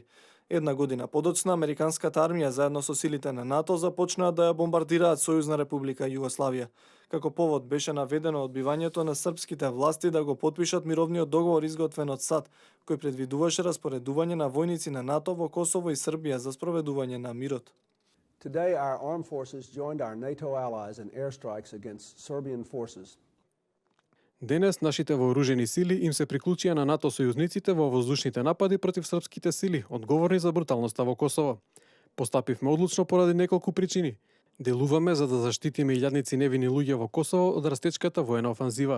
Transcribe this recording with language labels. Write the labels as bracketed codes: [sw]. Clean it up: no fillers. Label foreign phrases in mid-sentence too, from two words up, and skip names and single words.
[mk] Една година подоцна, американската армија заедно со силите на НАТО започнаа да ја бомбардираат Сојузна република Југославија. Како повод беше наведено одбивањето на српските власти да го потпишат мировниот договор изготвен од САД, кој предвидуваше распоредување на војници на НАТО во Косово и Србија за спроведување на мирот. [en] Today, our armed forces joined our NATO allies in airstrikes against Serbian forces. [mk] Денес нашите вооружени сили им се приклучија на НАТО сојузниците во воздушните напади против српските сили, одговорни за бруталноста во Косово. Постапивме одлучно поради неколку причини. Делуваме за да заштитиме илјадници невини луѓе во Косово од растечката воена офанзива.